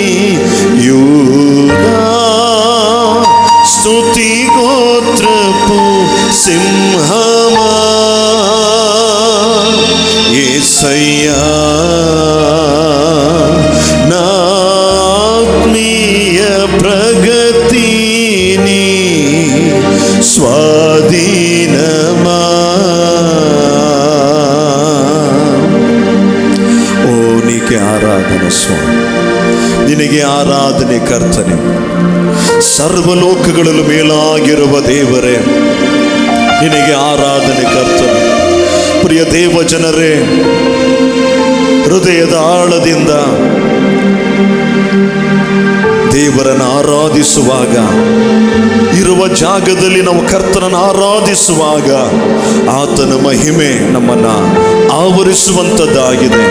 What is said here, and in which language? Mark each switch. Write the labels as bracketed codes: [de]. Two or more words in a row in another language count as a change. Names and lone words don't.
[te] యూదా స్తుతి గోత్రపు సింహమా యేసయ్యా, నా ఆత్మీయ ప్రగతిని స్వాధీనమా. ఓ నీకే ఆరాధన [kn] ಸ್ವಾಮಿ, ನಿನಗೆ ಆರಾಧನೆ ಕರ್ತನೆ. ಸರ್ವಲೋಕಗಳಲ್ಲೂ ಮೇಲಾಗಿರುವ ದೇವರೇ, ನಿನಗೆ ಆರಾಧನೆ ಕರ್ತನೆ. ಪ್ರಿಯ ದೇವ ಜನರೇ, ಹೃದಯದ ಆಳದಿಂದ ದೇವರನ್ನು ಆರಾಧಿಸುವಾಗ, ಇರುವ ಜಾಗದಲ್ಲಿ ನಾವು ಕರ್ತನನ್ನು ಆರಾಧಿಸುವಾಗ ಆತನ ಮಹಿಮೆ ನಮ್ಮನ್ನು ಆವರಿಸುವಂಥದ್ದಾಗಿದೆ.